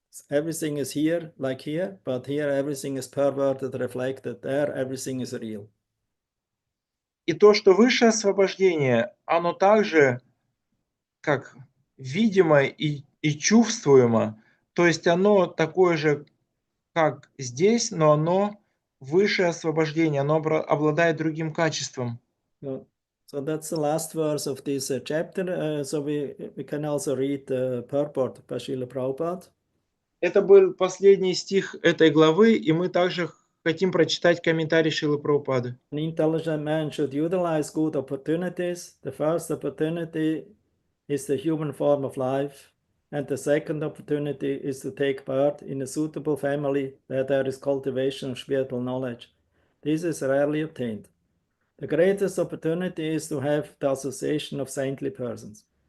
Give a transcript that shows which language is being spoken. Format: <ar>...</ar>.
<en>Everything is here, like here, but here everything is perverted, reflected. There everything is real.</en> <ru>И то, что высшее освобождение, оно также как видимо и чувствуемо, то есть оно такое же, как здесь, но оно высшее освобождение, оно обладает другим качеством.</ru> <en>So that's the last verse of this chapter. So we can also read the purport by Srila Prabhupada.</en> <ru>Это был последний стих этой главы, и мы также хотим прочитать комментарий Шрилы Прабхупады.</ru> <en>An intelligent man should utilize good opportunities. The first opportunity is the human form of life, and the second opportunity is to take part in a suitable family where there is cultivation of spiritual knowledge. This is rarely obtained. The greatest opportunity is to have the association of saintly persons.</en>